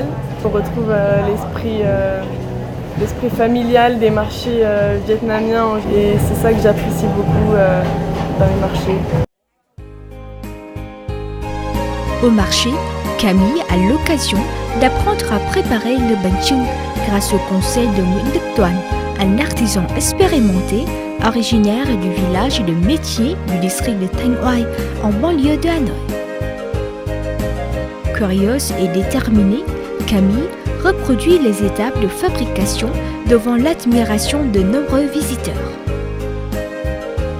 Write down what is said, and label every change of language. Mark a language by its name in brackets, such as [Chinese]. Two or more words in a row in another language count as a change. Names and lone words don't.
[French] On retrouve l'esprit familial des marchés vietnamiens et c'est ça que j'apprécie beaucoup dans les marchés. Au marché, Camille a l'occasion d'apprendre à préparer le [Vietnamese] bánh chưng [French] grâce au conseil de Nguyễn Đức Toàn, un artisan expérimenté originaire du village de Métier du district de Thanh Oai en banlieue de Hanoï. Curieuse et déterminée, Camille reproduit les étapes de fabrication devant l'admiration de nombreux visiteurs.